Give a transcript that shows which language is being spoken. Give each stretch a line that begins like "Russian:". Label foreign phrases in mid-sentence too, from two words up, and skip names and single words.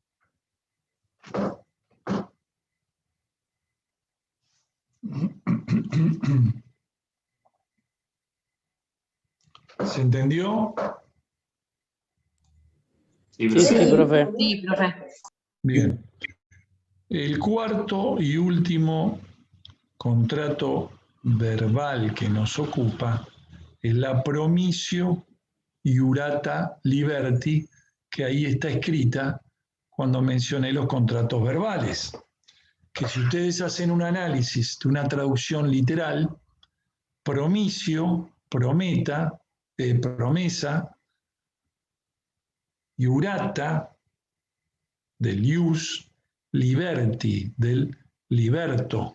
Spanish: ¿Se entendió? Sí, profe. Sí, profe. Bien. El cuarto y último contrato verbal que nos ocupa es la
Latin: promisio iurata liberti,
Spanish: que ahí está escrita cuando mencioné los contratos verbales. Que si ustedes hacen un análisis de una traducción literal, promisio, promesa, iurata, del ius, liberti, del liberto.